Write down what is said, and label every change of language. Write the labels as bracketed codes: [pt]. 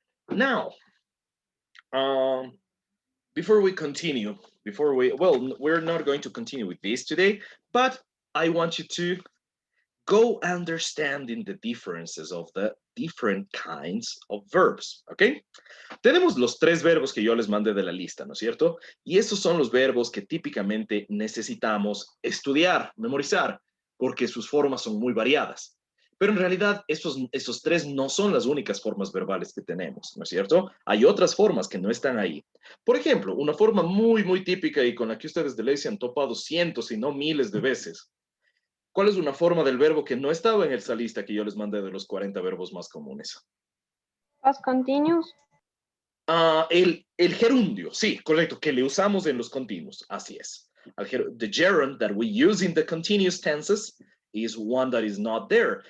[en] Now, before we continue, we're not going to continue with this today, but I want you to go understanding the differences of the different kinds of verbs, ¿ok? [es] Tenemos los 3 verbos que yo les mandé de la lista, ¿no es cierto? Y estos son los verbos que típicamente necesitamos estudiar, memorizar, porque sus formas son muy variadas. Pero en realidad estos 3 no son las únicas formas verbales que tenemos, ¿no es cierto? Hay otras formas que no están ahí. Por ejemplo, una forma muy, muy típica y con la que ustedes de ley se han topado cientos y no miles de veces. ¿Cuál es una forma del verbo que no estaba en esa lista que yo les mandé de los 40 verbos más comunes? [en] Past continuous. [es] El gerundio, sí, correcto, que le usamos en los continuos, así es. [en] The gerund that we use in the continuous tenses is one that is not there.